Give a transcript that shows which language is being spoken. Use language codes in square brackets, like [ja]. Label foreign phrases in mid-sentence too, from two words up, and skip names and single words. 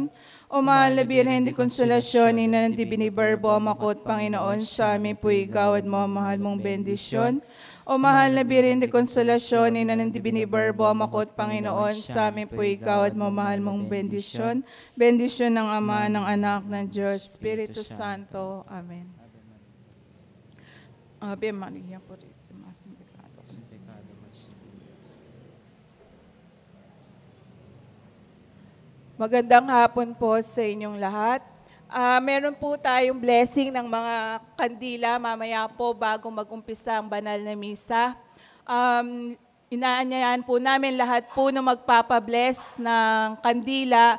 [tl] O mahal na Birhen de Konsolasyon, ina ng Divini Verbo, amakot Panginoon, sa amin po ikaw at mahal mong bendisyon. O mahal na Birhen de Konsolasyon, ina ng Divini Verbo, amakot Panginoon, sa amin po ikaw at mahal mong bendisyon. Bendisyon ng Ama, ng Anak, ng Diyos, Espiritu Santo. Amen. [es] Ave Maria, Purísima, sin pecado. [tl] Magandang hapon po sa inyong lahat. Meron po tayong blessing ng mga kandila mamaya po bago mag-umpisa ang banal na misa. Inaanyayahan po namin lahat po na magpapabless ng kandila.